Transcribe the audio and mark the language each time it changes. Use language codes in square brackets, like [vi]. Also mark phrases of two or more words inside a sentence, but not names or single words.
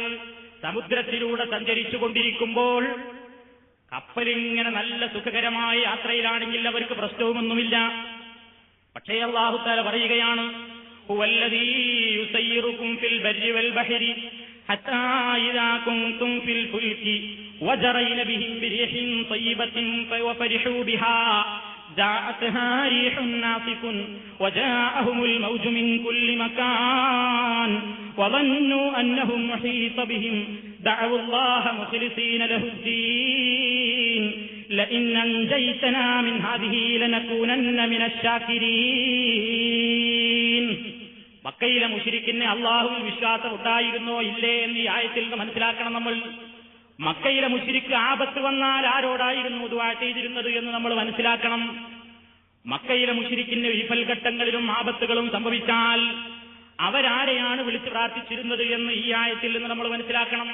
[ml] സമുദ്രത്തിലൂടെ സഞ്ചരിച്ചു കൊണ്ടിരിക്കുമ്പോൾ. കപ്പലിങ്ങനെ നല്ല സുഖകരമായ യാത്രയിലാണെങ്കിൽ അവർക്ക് പ്രശ്നവുമൊന്നുമില്ല. പക്ഷേ അല്ലാഹു തആല പറയുകയാണ്, [ar] هو الذي يسيركم في البر والبحر حتى إذا كنتم في الفلك وجرين بهم بريح طيبة وفرحوا بها جاءتها ريح ناصف وجاءهم الموج من كل مكان وظنوا أنهم محيط بهم دعوا الله مخلصين له الدين لئن أنجيتنا من هذه لنكونن من الشاكرين. [ml] മക്കയിലെ മുശ്രിക്കിന് അള്ളാഹുവിൽ വിശ്വാസം ഉണ്ടായിരുന്നോ ഇല്ലേ എന്ന് ഈ ആയത്തിൽ നിന്ന് മനസ്സിലാക്കണം നമ്മൾ. മക്കയിലെ മുശ്രിക്ക് ആപത്ത് വന്നാൽ ആരോടായിരുന്നു ദുആ ചെയ്തിരുന്നത് എന്ന് നമ്മൾ മനസ്സിലാക്കണം. മക്കയിലെ മുശ്രിക്കിന്റെ വിഫൽഘട്ടങ്ങളിലും ആപത്തുകളും സംഭവിച്ചാൽ അവരാരെയാണ് വിളിച്ചു പ്രാർത്ഥിച്ചിരുന്നത് എന്ന് ഈ ആയത്തിൽ നിന്ന് നമ്മൾ മനസ്സിലാക്കണം.